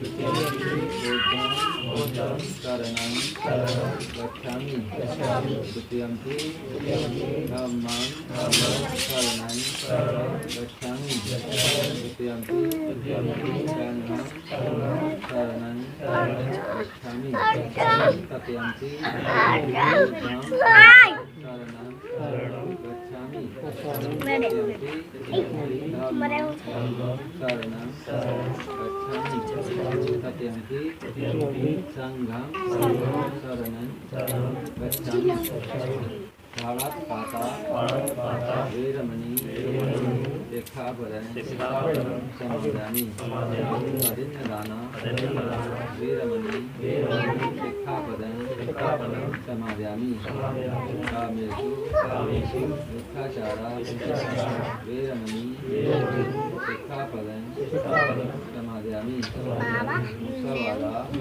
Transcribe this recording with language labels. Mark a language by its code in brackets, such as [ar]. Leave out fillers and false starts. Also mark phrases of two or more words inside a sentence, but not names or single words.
[pi] बुद्धं शरणं गच्छामि द्वितीयंपि धम्मं शरणं गच्छामि द्वितीयंपि संघं शरणं गच्छामि तृतीयंपि बुद्धं शरणं गच्छामि शरणं गच्छामि तृतीयंपि संघं शरणं गच्छामि पाता वीरमणि शिक्षापदं समादयामि अदिन्नदाना वीरमणि शिक्षापदं समादयामि कामेषु मिथ्याचारा वीरमणि शिक्षापदं समादयामि मुसलवादा